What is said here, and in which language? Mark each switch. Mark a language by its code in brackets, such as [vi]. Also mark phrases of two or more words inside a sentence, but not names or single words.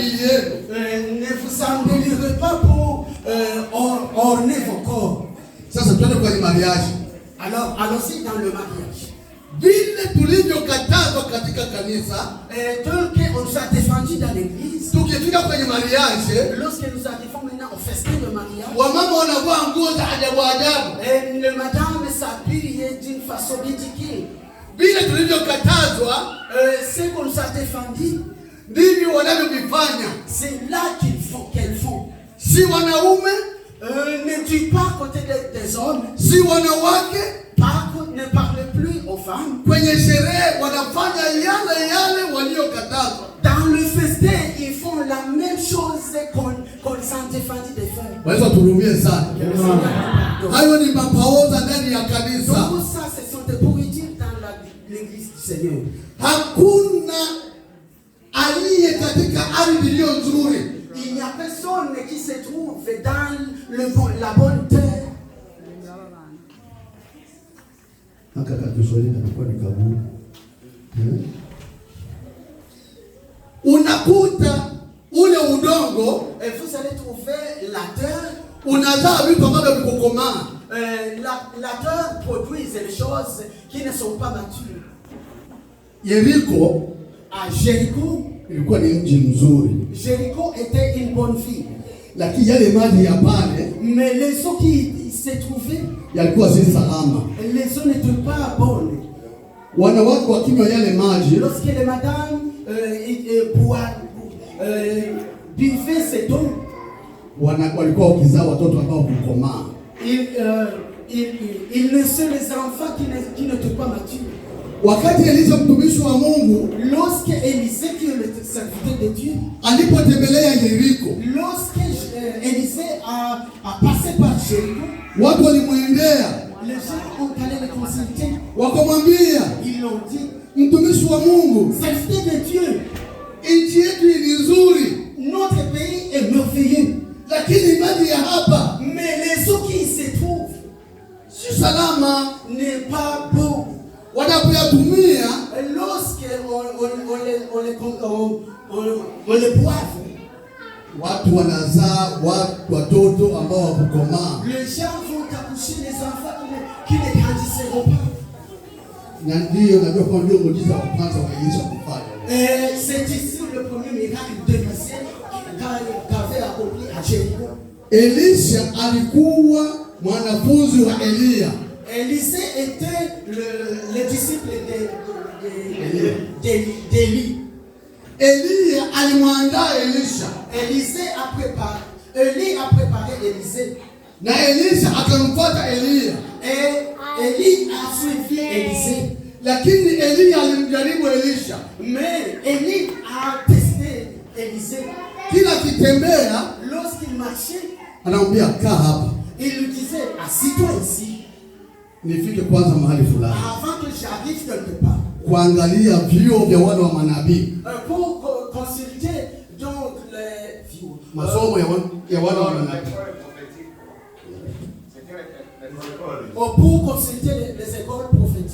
[sw] yenu. [fr] Ne vous embellirez pas pour orner vos corps. [sw] Sasa twende kwenye mariage. [fr] Alors, allons-y dans le mariage. [sw] Vile tulivyokatazwa katika kanisa, [fr] tel qu'on nous a défendu dans l'église, [sw] tukifika kwenye mariage, [fr] lorsque nous arrivons maintenant au festin de mariage, [sw] wamama wanavaa nguo za ajabu ajabu. [fr] Le madame s'habille d'une façon ridicule. [sw] Vile tulivyokatazwa, [fr] ce qu'on nous a défendu, [sw] ndivyo wanavyofanya. [fr] C'est là qu'elles font. [sw] Si wanaume, [fr] ne dis pas côté des hommes. [sw] Si wanawake, [fr] ne parle plus aux femmes. [sw] Kwenye sherehe wanafanya yale waliokatazwa. [fr] Dans le festin, ils font la même chose qu'on s'en défendu des femmes. [sw] Waweza turumie sana. Hayo ni mapaoza ndani ya kanisa. [fr] Tout ça, ce sont des pourritures dans l'église du Seigneur. [sw] Hakuna aliye katika ardhi iliyo nzuri. [fr] Il n'y a personne qui se trouve dans la bonne terre. [sw] Unakuta ule udongo, [fr] et vous allez trouver la terre, [sw] unazaa vitu ambavyo vikukomaa. [fr] La terre produit des choses qui ne sont pas matures. [sw] Yeriko, [fr] à Jéricho, [sw] ilikuwa ni mji mzuri. [fr] Jéricho était une bonne ville. [sw] Lakini yale maji ya pale, [fr] mais les eaux qui se trouvaient, [sw] yalikuwa si salama. [fr] Les eaux n'étaient pas bonnes. [sw] Wanawake wakinywa yale maji, [fr] lorsque les madames buvaient cette eau, [sw] walikuwa wakizaa watoto ambao hukomaa. [fr] Ils naissaient les enfants qui n'étaient pas matures. [sw] Wakati Elisha mtumishi wa Mungu, [fr] lorsque Élisée, qui est le serviteur de Dieu, [sw] alipotembelea Yeriko, [fr] lorsque Élisée a passé par Jéricho, [sw] watu walimwendea, [fr] les gens ont allé le consulter, [sw] wakamwambia, [fr] ils l'ont dit, [sw] mtumishi wa Mungu, [fr] serviteur de Dieu, [sw] nchi yetu ni nzuri, [fr] notre pays est merveilleux, [sw] lakini maji ya hapa, [fr] mais les eaux qui se trouvent [sw] si salama, [fr] n'est pas bon. [sw] Wanapoyatumia, [fr] lorsque on les boive, [sw] watu wanazaa watoto ambao hawakukomaa. [fr] Les gens vont accoucher les enfants qui ne grandisseront pas. [sw] Na ndio najua kwa ndio muujiza wa kwanza wa Elisha kufanya. [fr] C'est ici le premier miracle de Élisée qu'avait accompli à Jéricho. [sw] Elisha alikuwa mwanafunzi wa Elia. [fr] Élisée était le disciple d'Élie. [sw] Elia alimwandaa Elisha. [fr] Élie a préparé Élisée. [sw] Na Elisha akamfuata Elia. [fr] Et Élie a suivi Élisée. [sw] Lakini Elia alimjaribu Elisha. [fr] Mais Élie a testé Élisée. [sw] Kila kitembea, [fr] lorsqu'il marchait, [sw] anamwambia kaa hapa. [fr] Il lui disait, assis-toi ici. [sw] Nifike kwanza mahali fulani. [fr] Avant que j'arrive quelque part. [sw] Kuangalia vio vya wana wa manabii. [fr] Pour consulter donc les vieux. [sw] Masomo ya wana wa manabii. [fr] Pour consulter les écoles prophétiques.